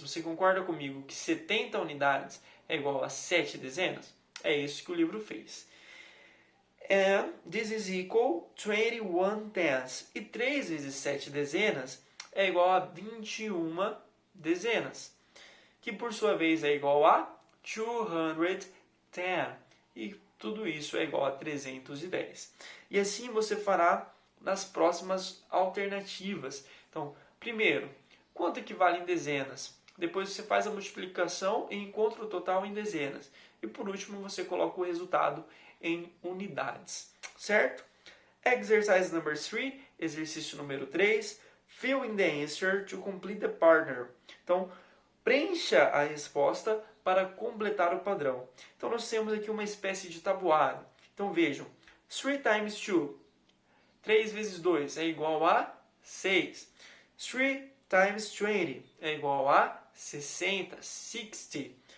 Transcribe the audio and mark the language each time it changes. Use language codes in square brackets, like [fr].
[pt] Você concorda comigo que 70 unidades é igual a 7 dezenas? É isso que o livro fez. [en] And this is equal to 21 tens. [pt] E 3 vezes 7 dezenas é igual a 21 dezenas, que por sua vez é igual a 210. E tudo isso é igual a 310. E assim você fará nas próximas alternativas. Então, primeiro, quanto equivale em dezenas? Depois você faz a multiplicação e encontra o total em dezenas. E por último, você coloca o resultado em unidades. Certo? [en] Exercise number 3, [pt] exercício número 3. [en] Fill in the answer to complete the pattern. [pt] Então, preencha a resposta para completar o padrão. Então, nós temos aqui uma espécie de tabuado. Então, vejam. [en] 3 times 2. [pt] 3 vezes 2 é igual a 6. 3 [en] times 20 [pt] é igual a 60, 60.